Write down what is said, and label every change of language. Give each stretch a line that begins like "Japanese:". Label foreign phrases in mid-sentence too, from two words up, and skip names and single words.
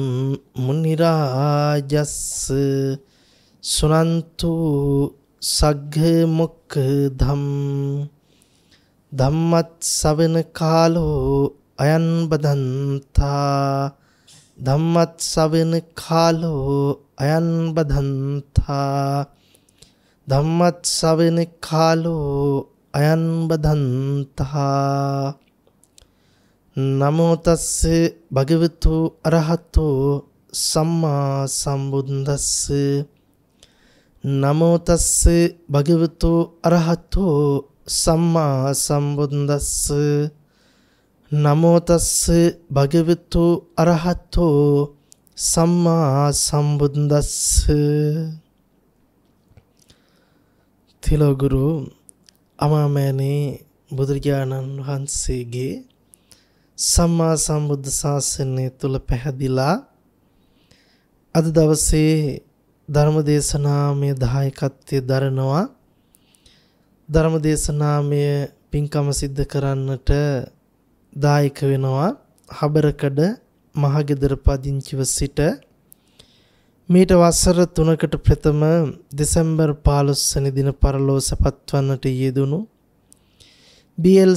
Pali: मुनिराजस्स सुनन्तु सग्मुखधं धम्मत्सवन कालो अयं बदन्ता धम्मत्सवन कालो अयं बदन्ता धम्मत्सवन कालो अयं बदन्ता नमो तस्से भगवतो अरहतो सम्मा सम्बुद्धस्से नमो तस्से भगवतो अरहतो सम्मा सम्बुद्धस्से नमो तस्से भगवतो अरहतो सम्मा सम्बुद्धस्से
Sinhala: තිලෝගුරු අමාමෑණී බුදුරජාණන් වහන්සේගේ සම්මා සම්බුද්ධ ශාසනය තුල පැහැදිලා අද දවසේ ධර්ම දේශනාමය දායකත්වයේ දරනවා ධර්ම දේශනාමය පින්කම සිද්ධ කරන්නට දායක වෙනවා හබරකඩ මහගෙදර පදිංචිව සිට මීට වසර 3කට ප්‍රථම දෙසැම්බර් 15 වෙනි දින පරලෝ සපත්වන්නට යෙදුණු බී.එල්.